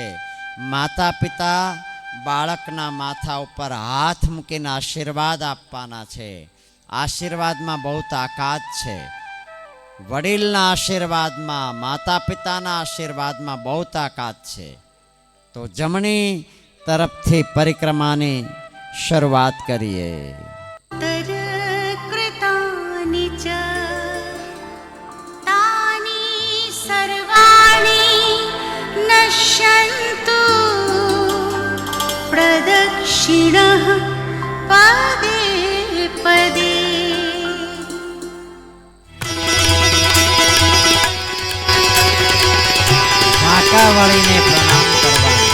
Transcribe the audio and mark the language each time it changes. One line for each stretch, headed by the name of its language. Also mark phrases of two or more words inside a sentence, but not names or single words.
Gujarati: માતા પિતા બાળકના માથા ઉપર હાથ મૂકીને આશીર્વાદ આપવાના છે. આશીર્વાદમાં બહુ તાકાત છે. વડીલના આશીર્વાદમાં, માતા પિતાના આશીર્વાદમાં બહુ તાકાત છે. તો જમણી તરફથી પરિક્રમાની શરૂઆત કરીએ.
Sanskrit: कृतानि च तानि सर्वाणि नश्यन्तु प्रदक्षिणः पदे पदे.
Gujarati: કાકા વળીને પ્રણામ કરવા.